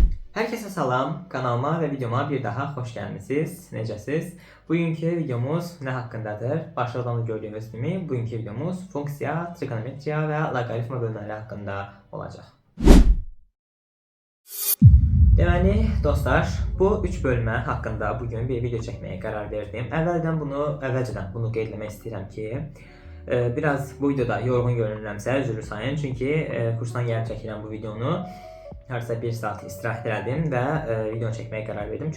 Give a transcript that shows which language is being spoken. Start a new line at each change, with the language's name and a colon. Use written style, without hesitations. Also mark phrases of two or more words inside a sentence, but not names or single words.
Turkish: Herkese salam, kanalıma ve videoma bir daha hoş gelmişsiniz.
Azerbaijani: Necəsiz?
Turkish: Bugünkü videomuz ne hakkındadır? Başlıqdan da gördüğünüz gibi bugünkü videomuz funksiya, trigonometriya ve logaritma
Azerbaijani: bölmələri
Turkish: hakkında olacaq.
Azerbaijani: Deməli, dostlar, bu 3 bölmə hakkında bugün bir video çəkməyə qərar verdim. Əvvəlcədən bunu qeyd etmək istəyirəm ki, biraz bu videoda yorğun görünürəmsə üzrlü sayın. Çünki kursdan gəlib çəkirəm bu videonu. Harca 1 saat istirahət elədim və videonu çəkməyə qərar verdim.